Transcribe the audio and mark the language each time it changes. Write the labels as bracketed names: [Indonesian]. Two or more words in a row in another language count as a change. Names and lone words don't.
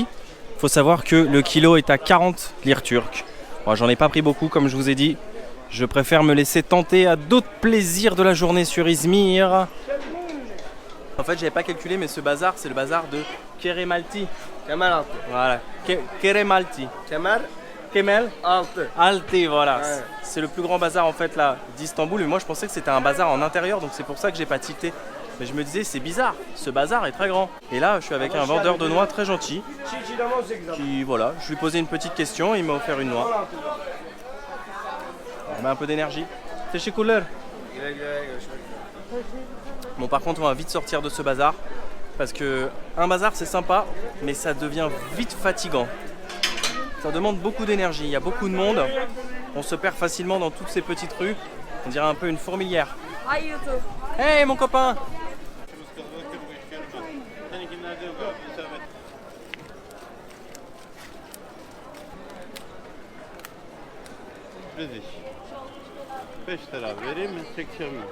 [French] Il faut savoir que le kilo est à 40 lire turques. Bon, j'en ai pas pris beaucoup comme je vous ai dit. Je préfère me laisser tenter à d'autres plaisirs de la journée sur Izmir. En fait, j'avais pas calculé, mais ce bazar, c'est le bazar de Keremalti. Kemeraltı. Voilà, Keremalti. Kemer Kemel altı. Alté, voilà. Ouais. C'est le plus grand bazar en fait là d'Istanbul. Mais moi, je pensais que c'était un bazar en intérieur, donc c'est pour ça que j'ai pas tilté. Mais je me disais, c'est bizarre, ce bazar est très grand. Et là, je suis avec un vendeur de noix très gentil. Qui, voilà, je lui ai posé une petite question, il m'a offert une noix. On met un peu d'énergie. C'est chez Cooler. Bon, par contre, on va vite sortir de ce bazar. Parce que un bazar, c'est sympa, mais ça devient vite fatigant. Ça demande beaucoup d'énergie, il y a beaucoup de monde. On se perd facilement dans toutes ces petites rues. On dirait un peu une fourmilière. Hey, mon copain! British. [Turkish] 5 lira vereyim mi? Çekeceğim mi?